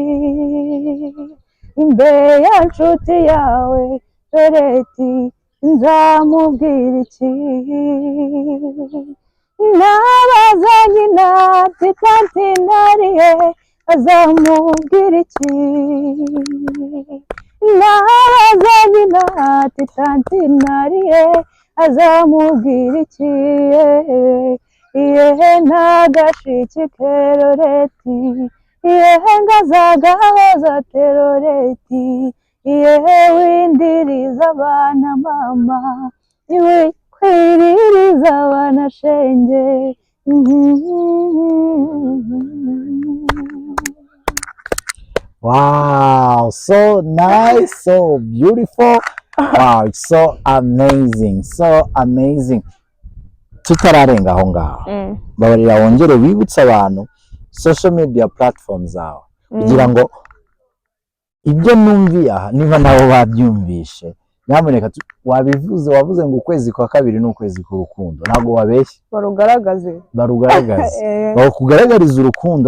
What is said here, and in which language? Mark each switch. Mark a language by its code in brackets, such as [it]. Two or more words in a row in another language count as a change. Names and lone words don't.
[rw] imbeya nshuti yawe Loreti nzamubwira iki, nabaza nyina ati tanti narihe azamubwira iki, nabaza nyina ati tanti narihe azamubwira iki. Yehe ntagashikike Loreti, yehe ngazagahoza Loreti, yehe windiriza abana mama, iwe kwiririza abana shenge. [en] Wow, so nice, so beautiful. Wow, it's so amazing, so amazing. [rw] Tutararenga aho ngaho, babarira wongere wibutsa abantu [en] social media platforms [rw] zawe kugira ngo ibyo numviye aha niba nabo babyumvishe. Nyamuneka wavuze ngo ukwezi kwa kabiri n'ukwezi k'urukundo, ntabwo wabeshye, barugaragaze bakugaragariza urukundo.